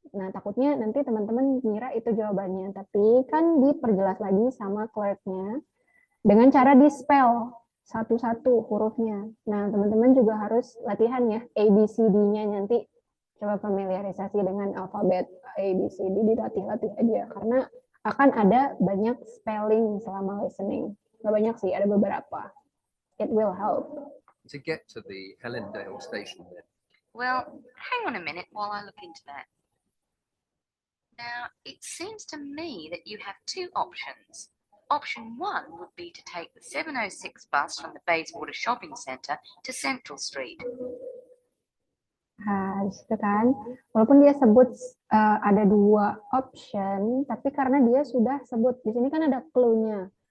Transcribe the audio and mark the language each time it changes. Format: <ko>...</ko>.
<id>Nah, takutnya nanti teman-teman ngira itu jawabannya. Tapi kan diperjelas lagi sama clerknya dengan cara di-spell satu-satu hurufnya. Nah, teman-teman juga harus latihan ya ABCD-nya nanti. Coba familiarisasi dengan alfabet ABCD, dilatih-latih aja. Karena akan ada banyak spelling selama listening. Nggak banyak sih, ada beberapa.</id> <en>It will help. To get to the Helendale station then. Well, hang on a minute while I look into that. Now, it seems to me that you have two options. Option 1 would be to take the 7:06 bus from the Bayswater Shopping Centre to Central Street.</en> <id>Nah, disitu kan, walaupun dia sebut ada dua option, tapi karena dia sudah sebut, di sini kan ada clue-nya.</id>